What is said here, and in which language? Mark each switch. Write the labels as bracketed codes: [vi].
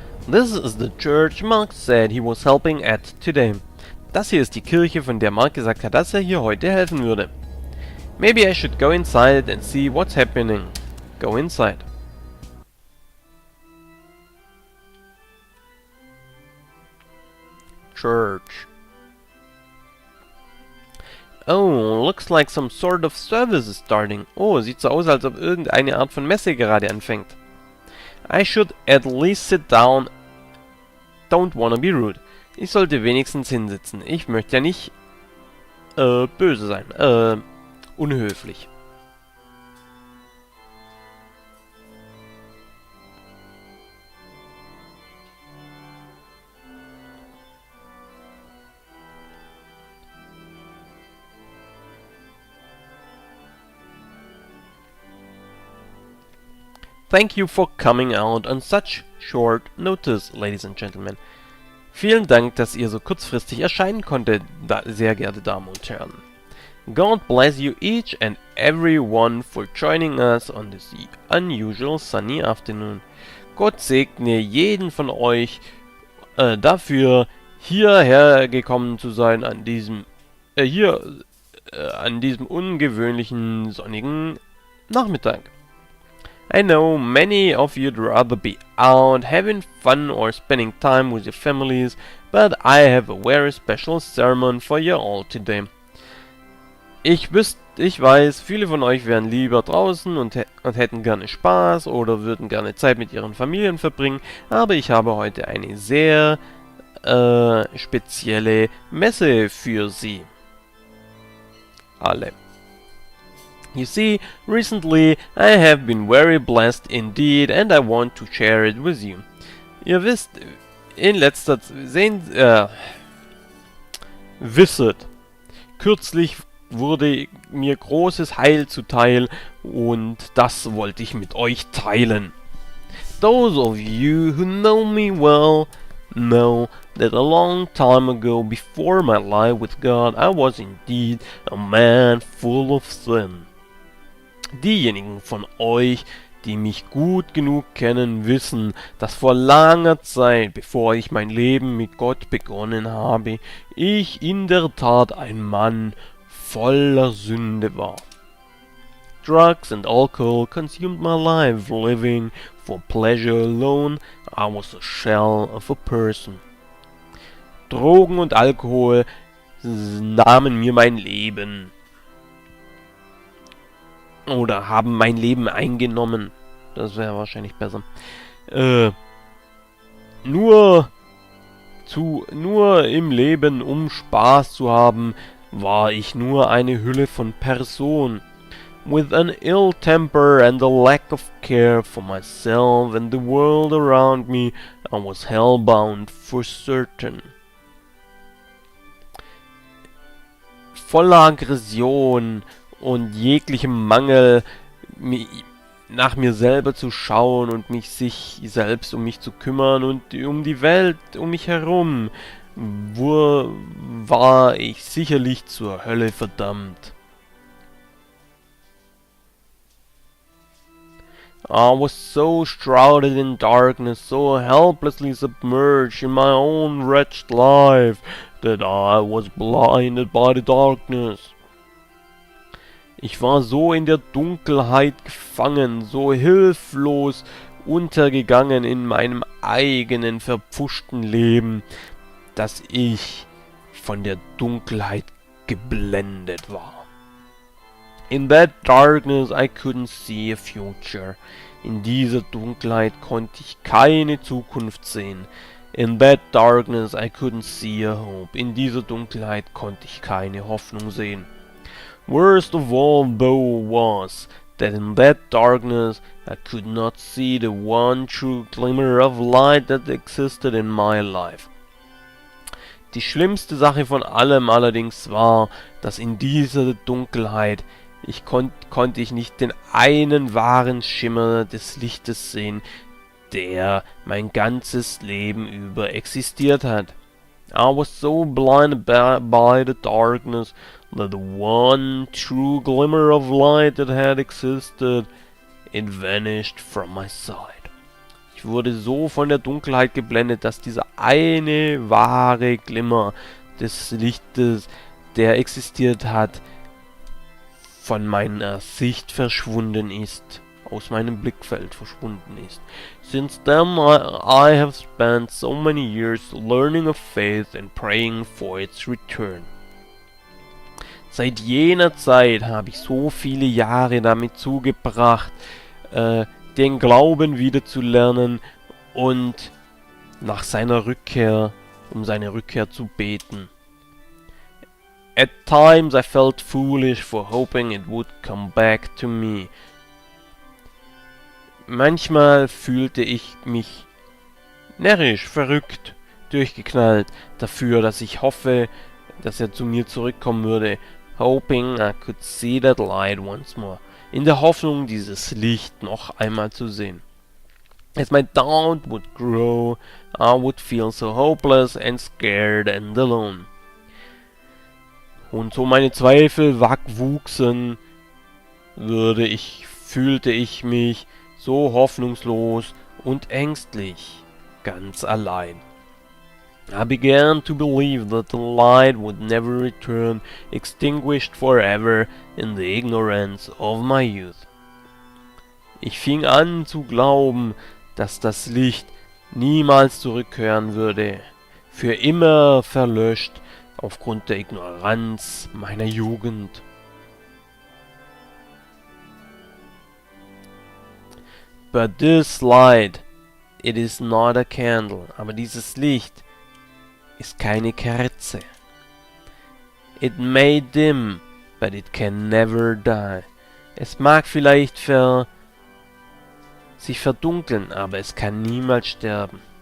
[en] This is the church Mark said he was helping at today. [de] Das hier ist die Kirche, von der Mark gesagt hat, dass er hier heute helfen würde. [en] Maybe I should go inside and see what's happening. Go inside. Church. Oh, looks like some sort of service is starting. [de] Oh, sieht so aus, als ob irgendeine Art von Messe gerade anfängt. [en] I should at least sit down. Don't wanna be rude. [de] Ich sollte wenigstens hinsitzen. Ich möchte ja nicht böse sein. Unhöflich. [en] Thank you for coming out on such short notice, ladies and gentlemen. [de] Vielen Dank, dass ihr so kurzfristig erscheinen konntet, sehr geehrte Damen und Herren. [en] God bless you each and every one for joining us on this unusual sunny afternoon. [de] Gott segne jeden von euch dafür, hierher gekommen zu sein an diesem ungewöhnlichen sonnigen Nachmittag. [en] I know many of you'd rather be out having fun or spending time with your families, but I have a very special sermon for you all today. [de] Ich weiß, viele von euch wären lieber draußen und hätten gerne Spaß oder würden gerne Zeit mit ihren Familien verbringen, aber ich habe heute eine sehr spezielle Messe für Sie. Alle. [en] You see, recently I have been very blessed indeed and I want to share it with you. [de] Ihr wisst, in letzter Zeit, kürzlich wurde mir großes Heil zuteil und das wollte ich mit euch teilen. [en] Those of you who know me well know that a long time ago, before my life with God, I was indeed a man full of sin. [de] Diejenigen von euch, die mich gut genug kennen, wissen, dass vor langer Zeit, bevor ich mein Leben mit Gott begonnen habe, ich in der Tat ein Mann voller Sünde war. [en] Drugs and alcohol consumed my life, living for pleasure alone. I was a shell of a person. [de] Drogen und Alkohol nahmen mir mein Leben. Oder haben mein Leben eingenommen. Das wäre wahrscheinlich besser. Nur im Leben, um Spaß zu haben, war ich nur eine Hülle von Person. [en] With an ill temper and a lack of care for myself and the world around me, I was hellbound for certain. [de] Voller Aggression und jeglichem Mangel, nach mir selber zu schauen und sich selbst um mich zu kümmern und um die Welt um mich herum, war ich sicherlich zur Hölle verdammt. [en] I was so shrouded in darkness, so helplessly submerged in my own wretched life, that I was blinded by the darkness. [de] Ich war so in der Dunkelheit gefangen, so hilflos untergegangen in meinem eigenen verpfuschten Leben, dass ich von der Dunkelheit geblendet war. [en] In that darkness I couldn't see a future. [de] In dieser Dunkelheit konnte ich keine Zukunft sehen. [en] In that darkness I couldn't see a hope. [de] In dieser Dunkelheit konnte ich keine Hoffnung sehen. [en] Worst of all though was that in that darkness I could not see the one true glimmer of light that existed in my life. [de] Die schlimmste Sache von allem allerdings war, dass in dieser Dunkelheit konnte ich nicht den einen wahren Schimmer des Lichtes sehen, der mein ganzes Leben über existiert hat. [en] I was so blinded by the darkness that the one true glimmer of light that had existed, it vanished from my sight. [de] Ich wurde so von der Dunkelheit geblendet, dass dieser eine wahre Glimmer des Lichtes, der existiert hat, von meiner Sicht verschwunden ist, aus meinem Blickfeld verschwunden ist. [en] Since then I have spent so many years learning of faith and praying for its return. [de] Seit jener Zeit habe ich so viele Jahre damit zugebracht, den Glauben wieder zu lernen und um seine Rückkehr zu beten. [en] At times I felt foolish for hoping it would come back to me. [de] Manchmal fühlte ich mich närrisch, verrückt, durchgeknallt dafür, dass ich hoffe, dass er zu mir zurückkommen würde. [en] Hoping I could see that light once more. [de] In der Hoffnung, dieses Licht noch einmal zu sehen. [en] As my doubt would grow, I would feel so hopeless and scared and alone. [de] Und so meine Zweifel wuchsen, fühlte ich mich so hoffnungslos und ängstlich, ganz allein. [en] I began to believe that the light would never return, extinguished forever in the ignorance of my youth. [de] Ich fing an zu glauben, dass das Licht niemals zurückkehren würde, für immer verlöscht aufgrund der Ignoranz meiner Jugend. [en] But this light, it is not a candle. [de] Aber dieses Licht ist keine Kerze. [en] It may dim, but it can never die. [de] Es mag vielleicht sich verdunkeln, aber es kann niemals sterben.